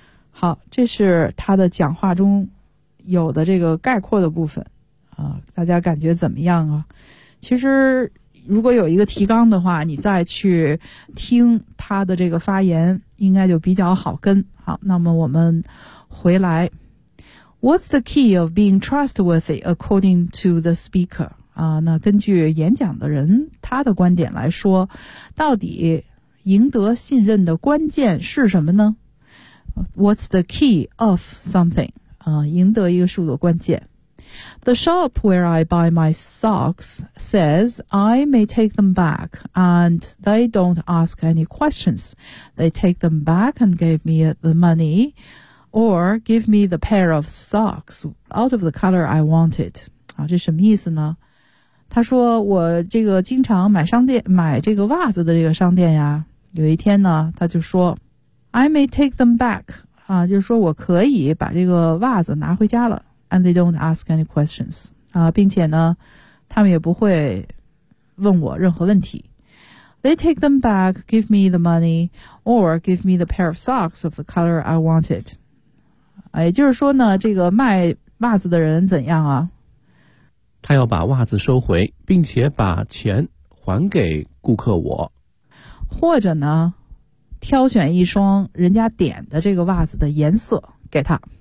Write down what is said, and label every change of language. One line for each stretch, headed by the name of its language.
Chinese: 好，这是他的讲话中有的这个概括的部分。大家感觉怎么样啊？其实如果有一个提纲的话，你再去听他的这个发言应该就比较好跟。好，那么我们回来。
English: What's the key of being trustworthy according to the speaker?
Chinese: 那根据演讲的人他的观点来说，到底赢得信任的关键是什么呢？
English: What's the key of something?
Chinese: 赢得一个事物的关键。
English: The shop where I buy my socks says I may take them back and they don't ask any questions. They take them back and give me the money or give me the pair of socks out of the color I wanted.
Chinese: 这什么意思呢？他说我这个经常买商店，买这个袜子的这个商店呀，有一天呢他就说
English: I may take them back,
Chinese: 就是说我可以把这个袜子拿回家了。
English: And they don't ask any questions.
Chinese: 并且呢他们也不会问我任何问题。
English: They take them back, give me the money, or give me the pair of socks of the color I wanted.
Chinese: 也就是说呢，这个卖袜子的人怎样啊？他要把袜子收回，并且把钱还给顾客我。或者呢，挑选一双人家点的这个袜子的颜色给他。